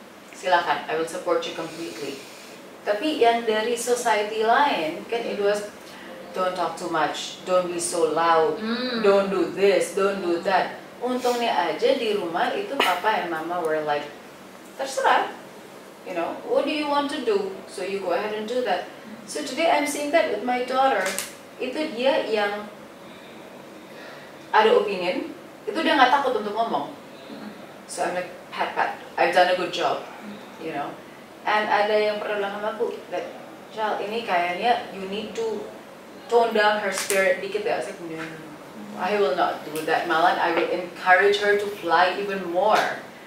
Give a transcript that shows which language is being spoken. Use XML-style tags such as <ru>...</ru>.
<id>Silakan,</id> <en>I will support you completely.</en> <id>Tapi yang dari society lain kan,</id> <en>it was don't talk too much, don't be so loud, don't do this, don't do that.</en> <id>Untungnya aja di rumah itu</id> <en>papa and mama were like,</en> <id>terserah,</id> <en>You know, what do you want to do? So you go ahead and do that. So today I'm seeing that with my daughter.</en> <id>Itu dia yang ada opinion, itu dia nggak takut untuk ngomong.</id> <en>So I'm like, pat, I've done a good job, you know. And</en> <id>ada yang pernah bilang sama aku,</id> <en>that, Jal,</en> <id>ini kayaknya</id> <en>you need to tone down her spirit</en> <id>dikit ya.</id> <en>I was like, no, I will not do that.</en> <id>Malah</id> <en>I will encourage her to fly even more.</en>